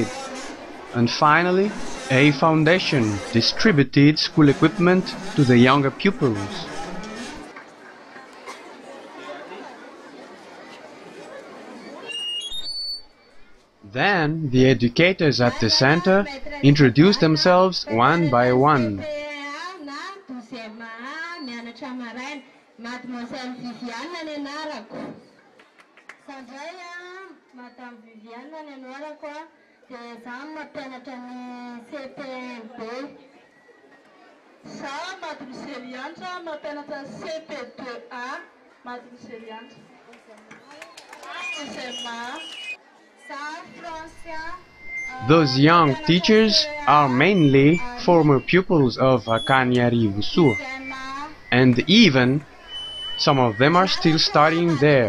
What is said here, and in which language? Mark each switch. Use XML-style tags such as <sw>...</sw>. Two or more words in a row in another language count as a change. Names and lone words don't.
<en>And finally, a foundation distributed school equipment to the younger pupils. Then the educators at the center introduced themselves one by one.</en> <mg>Mademoiselle Viviane ny anarako. Sandray Madame Viviane ny anarako dia zaho mampianatra ny CPMB. Zaho Mademoiselle Yantra mampianatra CP2A. Mademoiselle Yantra.</mg> <en>Those young teachers are mainly former pupils of Akany Iarivosoa, and even some of them are still studying there.</en>